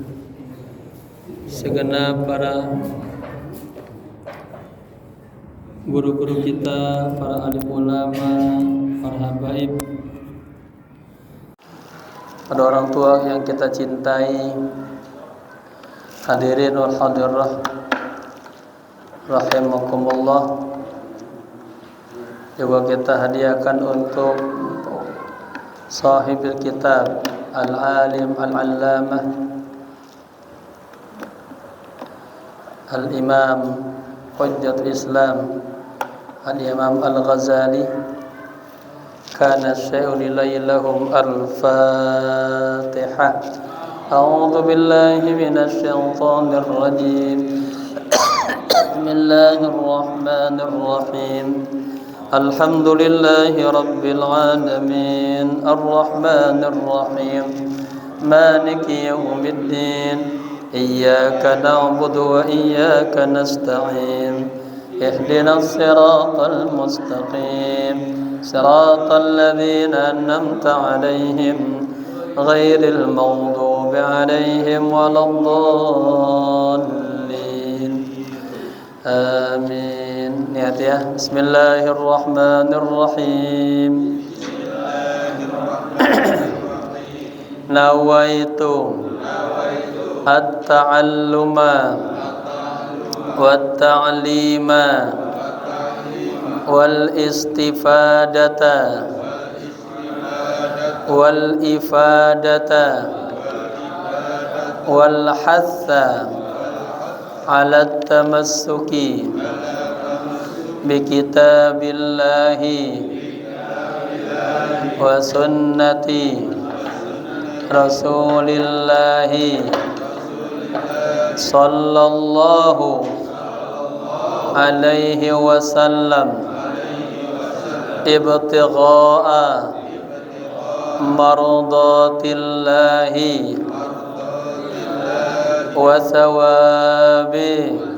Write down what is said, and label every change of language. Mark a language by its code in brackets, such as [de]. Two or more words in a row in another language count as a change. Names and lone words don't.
[id] segenap para guru-guru kita, para alim ulama, para habaib, pada orang tua yang kita cintai, [ar] الحاضرين والحاضرات رحمكم الله. [id] Juga kita hadiahkan untuk [ar] صاحب الكتاب العالم العلامة الإمام حجة الإسلام الإمام الغزالي. كان شيء إليهم الفاتحة. أعوذ بالله من الشيطان الرجيم. Bismillahirrahmanirrahim. الحمد لله رب العالمين. الرحمن الرحيم. مالك يوم الدين. إياك نعبد وإياك نستعين. اهدنا الصراط المستقيم. صراط الذين أنعمت عليهم غير المغضوب عليهم ولا الضالين آمين. [id] Niat ya. [ar] Bismillahirrahmanirrahim. نويت التعلم والتعليم والاستفادة والإفادة والحث على التمسك بكتاب الله وسنة رسول الله صلى الله عليه وسلم ابتغاء مرضاة الله وثوابه.